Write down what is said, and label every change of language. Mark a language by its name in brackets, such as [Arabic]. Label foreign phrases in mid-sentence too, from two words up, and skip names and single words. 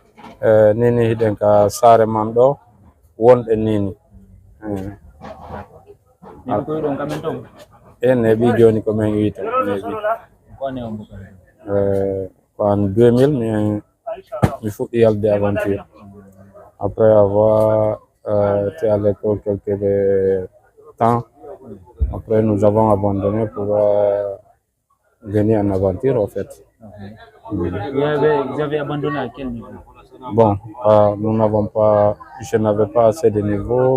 [Fula] Nini hiɗen ka sare man ɗo wonɗe nini. neɓi koye ɗon kamen ton Neɓi joni ko min wiyta neɓi. ko ane on buka En 2000 mi fuɗɗi yalde aventure. [French] Après avoir été à l'école quelques temps, après nous avons abandonné pour venir en aventure en fait. Vous avez abandonné à quel niveau? Bon, je n'avais pas assez de niveau.